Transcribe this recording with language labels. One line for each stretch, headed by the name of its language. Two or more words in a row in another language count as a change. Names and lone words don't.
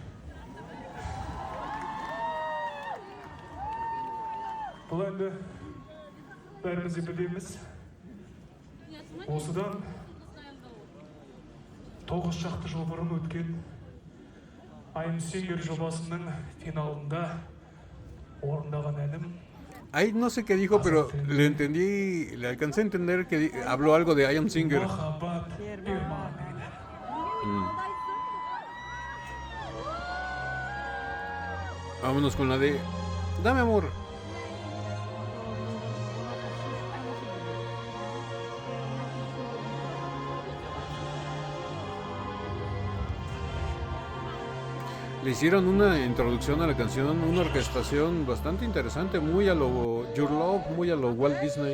Kazakh: Бұл әнді бәріміз де білеміз. Осыдан 9 шақты жыл бұрын өткен I'm Singer жобасының финалында орындаған әнім.
Spanish: Ahí no sé qué dijo, pero le entendí, le alcancé a entender que habló algo de I Am Singer. Vámonos con la de Dame Amor. Le hicieron una introducción a la canción, una orquestación bastante interesante, muy a lo Your Love, muy a lo Walt Disney.